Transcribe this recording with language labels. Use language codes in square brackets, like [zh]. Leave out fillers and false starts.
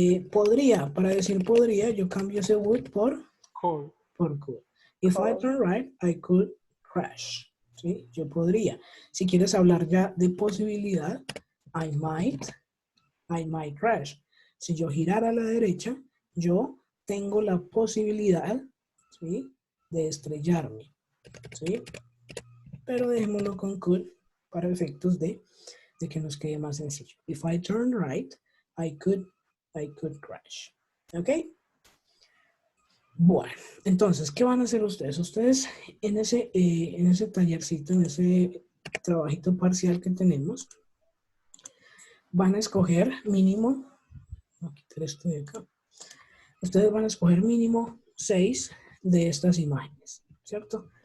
[es] Podría, para decir podría, yo cambio ese would por could. [en] If I turn right, I could crash. [es] ¿Sí? Yo podría. Si quieres hablar ya de posibilidad, [en] I might crash. [es] Si yo girara a la derecha, yo tengo la posibilidad, ¿sí? De estrellarme. ¿Sí? Pero dejémoslo con could para efectos de que nos quede más sencillo. [en] If I turn right, I could crash. [es] ¿Ok? Bueno, entonces, ¿qué van a hacer ustedes? Ustedes en ese tallercito, en ese trabajito parcial que tenemos, van a escoger mínimo, voy a quitar esto de acá. Ustedes van a escoger mínimo 6 de estas imágenes, ¿cierto?